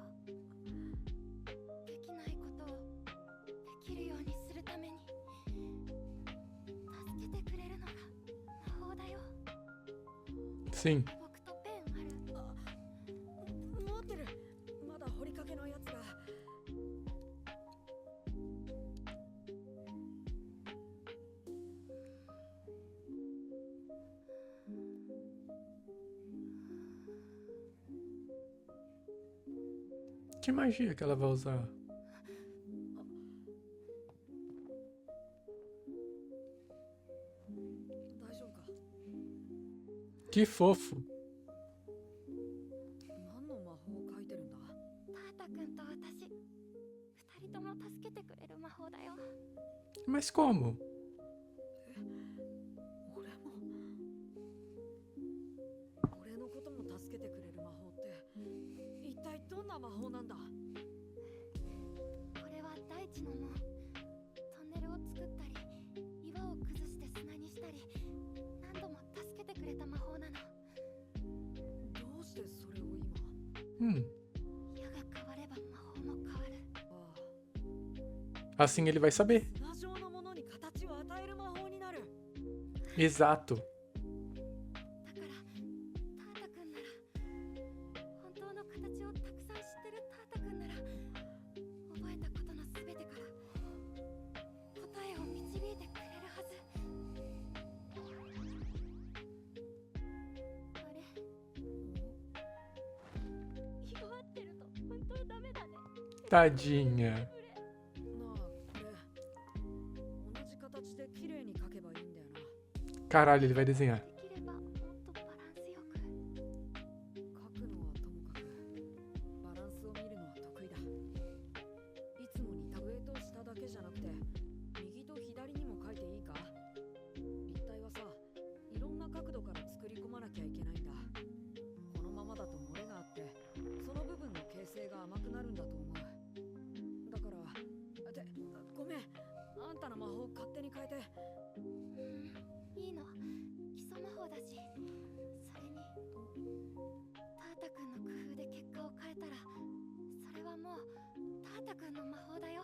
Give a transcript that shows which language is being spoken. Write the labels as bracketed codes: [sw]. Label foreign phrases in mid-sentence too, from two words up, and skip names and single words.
[ja] できないことをできるようにするために助けてくれるのが魔法だよ。 [pt] Sim. [ja] 僕とペンある。持ってる。まだ掘りかけのやつが。 [pt] Que magia que ela vai usar? Que fofo. [ja] 何の魔法を書いてるんだ。タータ君と私、二人とも助けてくれる魔法だよ。 [pt] Mas como? [ja] 俺も。俺のことも助けてくれる魔法って一体どんな魔法なんだ。これは大地の門。トンネルを作ったり、岩を崩して砂にしたり、何度も助けてくれた魔法なの。どうしてそれを今。矢が変われば魔法も変わる。 [pt] Assim ele vai saber. [ja] 砂状のものに形を与える魔法になる。 [pt] Exato. [ja] だからタータ君なら、本当の形をたくさん知ってるタータ君なら、覚えたことのすべてから答えを導いてくれるはず。あれ、弱ってると本当ダメだね。 [pt] Tadinha. [ja] なあ、これ同じ形で綺麗に描けばいいんだよな。 [pt] Caralho, ele vai desenhar. [ja] できればもっとバランスよく。描くのはともかくバランスを見るのは得意だ。いつも似た上と下だけじゃなくて右と左にも描いていいか。立体はさ、いろんな角度から作り込まなきゃいけないんだ。このままだと漏れがあってその部分の形成が甘くなるんだと思う。だからごめん、あんたの魔法勝手に変えて。いいの、基礎魔法だし。それにタータ君の工夫で結果を変えたら、それはもうタータ君の魔法だよ。